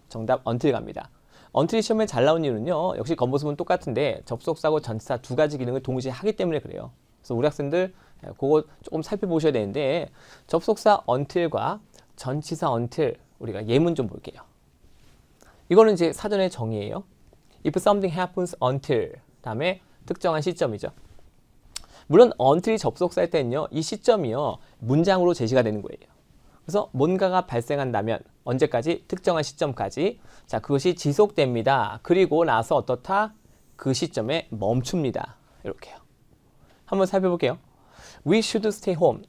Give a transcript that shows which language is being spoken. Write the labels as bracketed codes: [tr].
[ko] 정답 until 갑니다. until이 시험에 잘 나온 이유는요. 역시 겉모습은 똑같은데 접속사고 전치사 두 가지 기능을 동시에 하기 때문에 그래요. 그래서 우리 학생들 그거 조금 살펴보셔야 되는데 접속사 until과 전치사 until 우리가 예문 좀 볼게요. 이거는 이제 사전의 정의예요. [en] If something happens until [ko] 다음에 특정한 시점이죠. 물론 until이 접속사일 때는요. 이 시점이요. 문장으로 제시가 되는 거예요. 그래서 뭔가가 발생한다면 언제까지? 특정한 시점까지. 자, 그것이 지속됩니다. 그리고 나서 어떻다? 그 시점에 멈춥니다. 이렇게요. 한번 살펴볼게요. [en] We should stay home.